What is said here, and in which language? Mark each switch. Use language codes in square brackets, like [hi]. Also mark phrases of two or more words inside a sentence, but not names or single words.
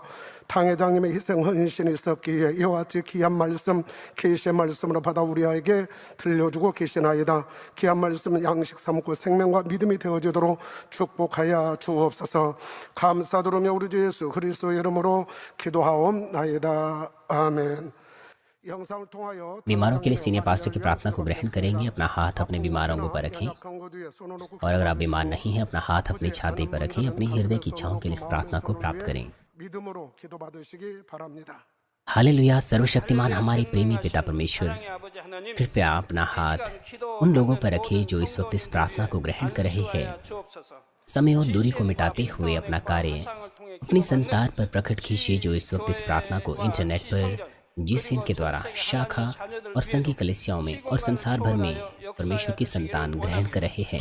[ko] 당회장님의 희생 헌신이 있었기에 이와 같이 귀한 말씀 계시의 말씀으로 받아 우리에게 들려주고 계시나이다. 귀한 말씀은 양식 삼고 생명과 믿음이 되어지도록 축복하여 주옵소서. 감사드리며 우리 주 예수 그리스도의 이름으로 기도하옵나이다. 아멘. 영상을 통하여 [hi] बीमारों के लिए [en] senior pastor [hi] की प्रार्थना को ग्रहण करेंगे। अपना हाथ अपने बीमार अंगों पर रखें और अगर आप बीमार नहीं हैं अपना हाथ अपनी छाती पर रखें। अपनी हृदय की इच्छाओं के लिए इस प्रार्थना को प्राप्त करें। [ko] 믿음으로 기도받으시기 바랍니다. [hi] हालेलुया। सर्वशक्तिमान हमारे प्रेमी पिता परमेश्वर, कृपया अपना हाथ उन लोगों पर रखिए जो इस वक्त इस प्रार्थना को ग्रहण कर रहे हैं। समय और दूरी को मिटाते हुए अपना कार्य अपनी संतान पर प्रकट कीजिए जो इस वक्त इस प्रार्थना को इंटरनेट पर जीसीएन के द्वारा शाखा और संघी कलीसियाओं में और संसार भर में परमेश्वर की संतान ग्रहण कर रहे हैं।